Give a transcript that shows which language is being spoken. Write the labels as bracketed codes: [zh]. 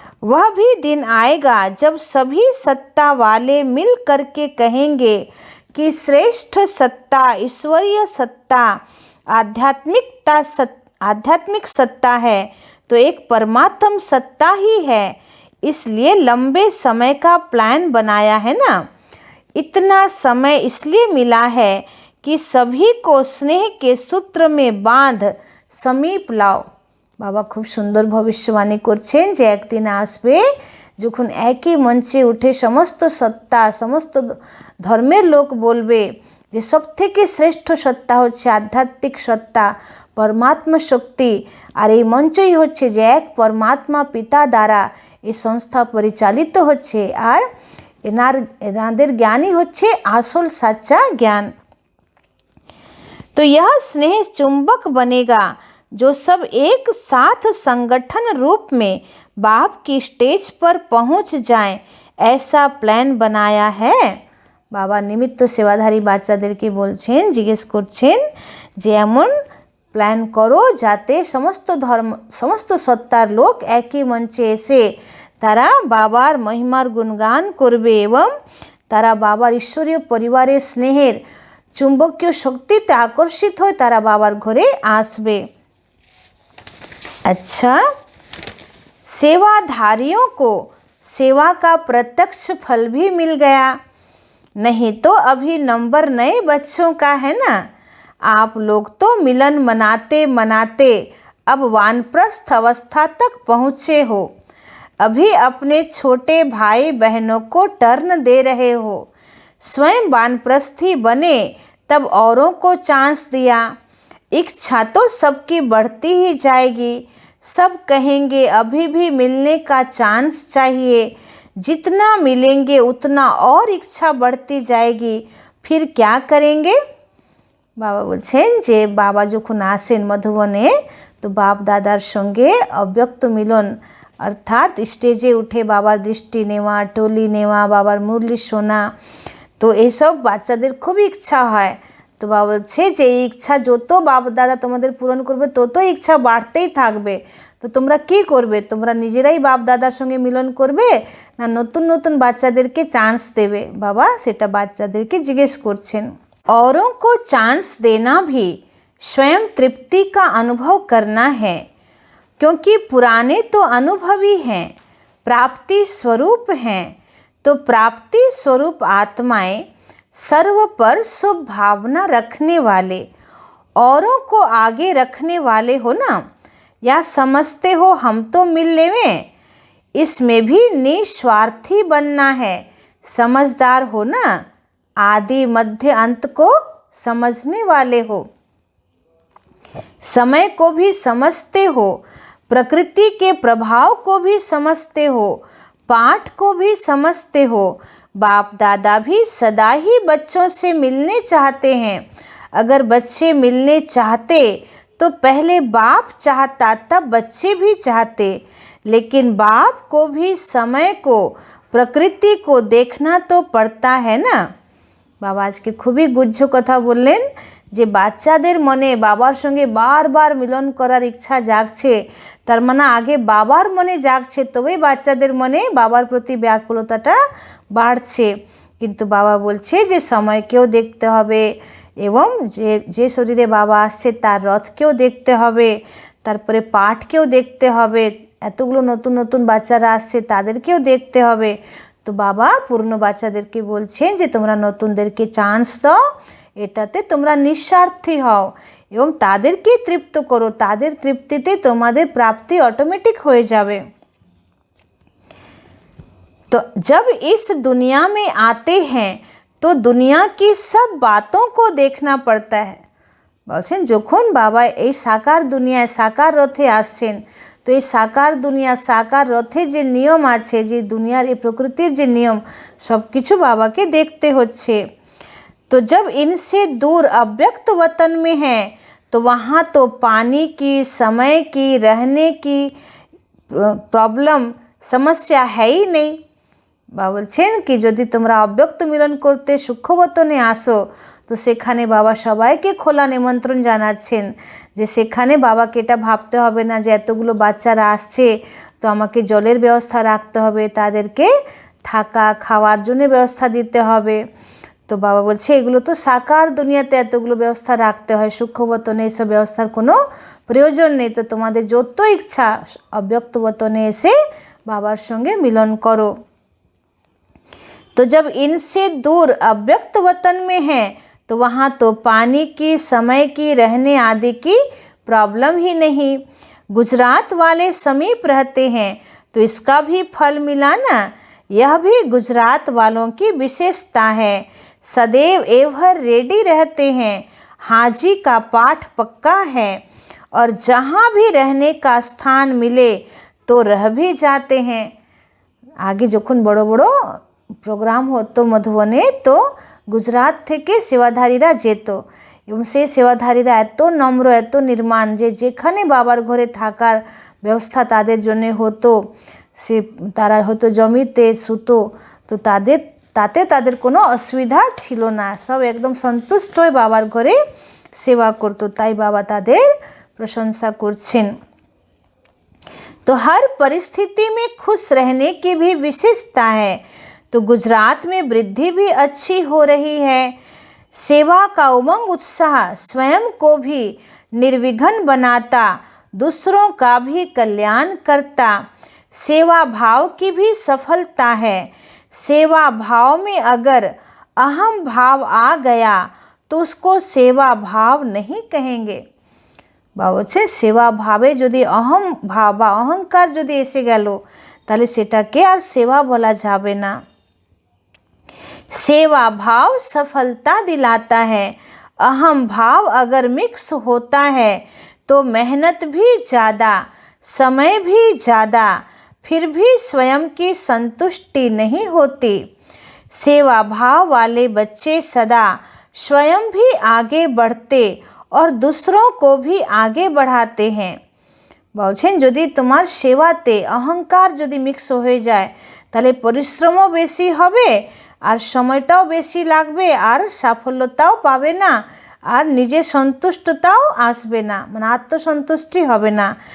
[hi] वह भी दिन आएगा जब सभी सत्ता वाले मिल करके कहेंगे कि श्रेष्ठ सत्ता ईश्वरीय सत्ता आध्यात्मिक सत्ता है, तो एक परमात्म सत्ता ही है। इसलिए लंबे समय का प्लान बनाया है ना। इतना समय इसलिए मिला है कि सभी को स्नेह के सूत्र में बांध समीप लाओ। [bn] বাবা খুব সুন্দর ভবিষ্যবাণী করছেন যে একদিন আসবে যখন একই মঞ্চে উঠে সমস্ত সত্তা, সমস্ত ধর্মের লোক বলবে যে সবথেকে শ্রেষ্ঠ সত্তা হচ্ছে আধ্যাত্মিক সত্তা, পরমাত্মা শক্তি, আর এই মঞ্চই হচ্ছে যে এক পরমাত্মা পিতা দ্বারা এই সংস্থা পরিচালিত হচ্ছে, আর এনাদের জ্ঞানই হচ্ছে আসল সাচ্চা জ্ঞান। [hi] तो यह स्नेह चुंबक बनेगा जो सब एक साथ संगठन रूप में बाप की स्टेज पर पहुंच जाएं, ऐसा प्लान बनाया है। [bn] বাবা নিমিত্ত সেবাধারী বাচ্চাদেরকে বলছেন, জিজ্ঞেস করছেন যে এমন প্ল্যান করো যাতে সমস্ত সত্তার লোক একই মঞ্চে এসে তারা বাবার মহিমার গুণগান করবে এবং তারা বাবার ঈশ্বরীয় পরিবারের স্নেহের চুম্বকীয় শক্তিতে আকর্ষিত হয়ে তারা বাবার ঘরে আসবে। [hi] अच्छा, सेवाधारियों को सेवा का प्रत्यक्ष फल भी मिल गया, नहीं तो अभी नंबर नए बच्चों का है ना। आप लोग तो मिलन मनाते मनाते अब वानप्रस्थ अवस्था तक पहुँचे हो, अभी अपने छोटे भाई बहनों को टर्न दे रहे हो। स्वयं वानप्रस्थी बने तब औरों को चांस दिया। इच्छा तो सबकी बढ़ती ही जाएगी, सब कहेंगे अभी भी मिलने का चांस चाहिए। जितना मिलेंगे उतना और इच्छा बढ़ती जाएगी, फिर क्या करेंगे। [bn] বাবা বলছেন যে বাবা যখন আসেন মধুবনে তো বাপ দাদার সঙ্গে অব্যক্ত মিলন অর্থাৎ স্টেজে উঠে বাবার দৃষ্টি নেওয়া, টলি নেওয়া, বাবার মুরলি শোনা, তো এইসব বাচ্চাদের খুবই ইচ্ছা হয়। তো বাবা বলছে যে এই ইচ্ছা যত বাপ দাদা তোমাদের পূরণ করবে তত ইচ্ছা বাড়তেই থাকবে। তো তোমরা কি করবে? তোমরা নিজেরাই বাপ দাদার সঙ্গে মিলন করবে না নতুন নতুন বাচ্চাদেরকে চান্স দেবে? বাবা সেটা বাচ্চাদেরকে জিজ্ঞেস করছেন। [hi] औरों को चांस देना भी स्वयं तृप्ति का अनुभव करना है, क्योंकि पुराने तो अनुभवी हैं, प्राप्ति स्वरूप हैं। तो प्राप्ति स्वरूप आत्माएं सर्व पर शुभ भावना रखने वाले, औरों को आगे रखने वाले हो ना, या समझते हो हम तो मिल लेवें। इसमें भी निस्वार्थी बनना है, समझदार हो ना, आदि मध्य अंत को समझने वाले हो, समय को भी समझते हो, प्रकृति के प्रभाव को भी समझते हो, पाठ को भी समझते हो। बाप दादा भी सदा ही बच्चों से मिलने चाहते हैं। अगर बच्चे मिलने चाहते तो पहले बाप चाहता, तब बच्चे भी चाहते, लेकिन बाप को भी समय को, प्रकृति को देखना तो पड़ता है ना। [bn] বাবা আজকে খুবই গুহ্য কথা বললেন যে বাচ্চাদের মনে বাবার সঙ্গে বারবার মিলন করার ইচ্ছা জাগছে, তার মানে আগে বাবার মনে জাগছে তবেই বাচ্চাদের মনে বাবার প্রতি ব্যাকুলতাটা বাড়ছে। কিন্তু বাবা বলছে যে সময়কেও দেখতে হবে এবং যে শরীরে বাবা আসছে তার রথকেও দেখতে হবে, তারপরে পাঠকেও দেখতে হবে, এতগুলো নতুন নতুন বাচ্চারা আসছে তাদেরকেও দেখতে হবে। তো বাবা পূর্ণ বাচ্চাদেরকে বলছেন যে তোমরা নতুনদেরকে চান্স দাও, এটাতে তোমরা নিঃস্বার্থী হও এবং তাদেরকে তৃপ্ত করো, তাদের তৃপ্তিতে তোমাদের প্রাপ্তি অটোমেটিক হয়ে যাবে। [hi] तो जब इस दुनिया में आते हैं तो दुनिया की सब बातों को देखना पड़ता है। [bn] বলছেন যখন বাবা এই সাকার দুনিয়ায় সাকার রথে আসছেন তো এই সাকার দুনিয়া সাকার রথে যে নিয়ম আছে, যে দুনিয়ার এই প্রকৃতির যে নিয়ম সব কিছু বাবাকে দেখতে হচ্ছে। [hi] तो जब इनसे दूर अव्यक्त वतन में है तो वहाँ तो पानी की, समय की, रहने की प्रॉब्लम समस्या है ही नहीं। [bn] বাবা বলছেন কি যদি তোমরা অব্যক্ত মিলন করতে সূক্ষ্মবতনে আসো তো সেখানে বাবা সবাইকে খোলা নিমন্ত্রণ জানাচ্ছেন যে সেখানে বাবাকে এটা ভাবতে হবে না যে এতগুলো বাচ্চারা আসছে তো আমাকে জলের ব্যবস্থা রাখতে হবে, তাদেরকে থাকা খাওয়ার জন্য ব্যবস্থা দিতে হবে। তো বাবা বলছে এগুলো তো সাকার দুনিয়াতে এতগুলো ব্যবস্থা রাখতে হয়, সূক্ষ্মবতনে এসব ব্যবস্থার কোনো প্রয়োজন নেই। তো তোমাদের যত ইচ্ছা অব্যক্ত বতনে এসে বাবার সঙ্গে মিলন করো। [hi] तो जब इनसे दूर अव्यक्त वतन में है तो वहाँ तो पानी की, समय की, रहने आदि की प्रॉब्लम ही नहीं। गुजरात वाले समीप रहते हैं तो इसका भी फल मिला ना। यह भी गुजरात वालों की विशेषता है, सदैव एवहर रेडी रहते हैं, हाजी का पाठ पक्का है और जहाँ भी रहने का स्थान मिले तो रह भी जाते हैं। [bn] आगे যখন বড় বড় প্রোগ্রাম হতো মধুবনে তো গুজরাট থেকে সেবাধারীরা যেত এবং সেই সেবাধারীরা এত নম্র, এত নির্মাণ যে যেখানে বাবার ঘরে থাকার ব্যবস্থা তাদের জন্য হতো, সে তারা হয়তো জমিতে শুতো, তো তাতে তাদের কোনো অসুবিধা ছিল না, সব একদম সন্তুষ্ট হয়ে বাবার ঘরে সেবা করতো, তাই বাবা তাদের प्रशंसा করছেন। [hi] तो हर परिस्थिति में खुश रहने की भी विशेषता है। तो गुजरात में वृद्धि भी अच्छी हो रही है। सेवा का उमंग उत्साह स्वयं को भी निर्विघ्न बनाता, दूसरों का भी कल्याण करता। सेवा भाव की भी सफलता है। सेवा भाव में अगर अहम भाव आ गया तो उसको सेवा भाव नहीं कहेंगे। [bn] বা হচ্ছে সেবা ভাবে যদি অহম ভাব বা অহংকার যদি এসে গেল তাহলে সেটাকে আর সেবা বলা যাবে না। [hi] सेवा भाव सफलता दिलाता है। अहम भाव अगर मिक्स होता है तो मेहनत भी ज़्यादा, समय भी ज़्यादा, फिर भी स्वयं की संतुष्टि नहीं होती। सेवा भाव वाले बच्चे सदा स्वयं भी आगे बढ़ते और दूसरों को भी आगे बढ़ाते हैं। [bn] বলছেন যদি তোমার সেবাতে অহংকার যদি মিক্স হয়ে যায় তাহলে পরিশ্রমও বেশি হবে আর সময়টাও বেশি লাগবে আর সাফল্যতাও পাবে না আর নিজের সন্তুষ্টতাও আসবে না, মানে আত্মসন্তুষ্টি হবে না।